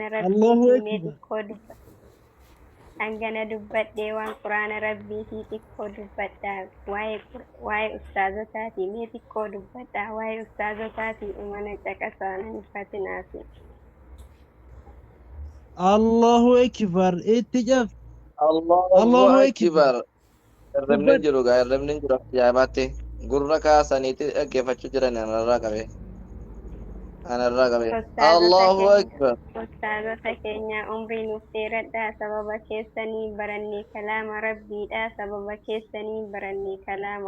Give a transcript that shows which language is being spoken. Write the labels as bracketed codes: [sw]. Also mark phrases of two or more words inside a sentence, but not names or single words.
[ar] الله [om] rabbiitii mee [ar] أكبر [om] xiqqoo dubbadha hangana dubbadhee waan quraana rabbiitii xiqqoo dubbadha waa'ee ustaazotaati mee xiqqoo dubbadha waa'ee ustaazotaati umana caqasaan hinfatinaati [ar] الله أكبر اتجف Allahu الله أكبر Akbar. [om] Irrabni دبت jiru gaa irrabni jiru ajaa'ibaatti gurra kaasaniiti dhaggeeffachuu jiran anarraa qabe. ustaazota [ar] Allahu [om] keenya [ar] Akbar. [om] ustaazota keenya umrii nuuf dheeradhaa sababa keessanii barannee kalaama rabbiidha sababa keessanii barannee kalaama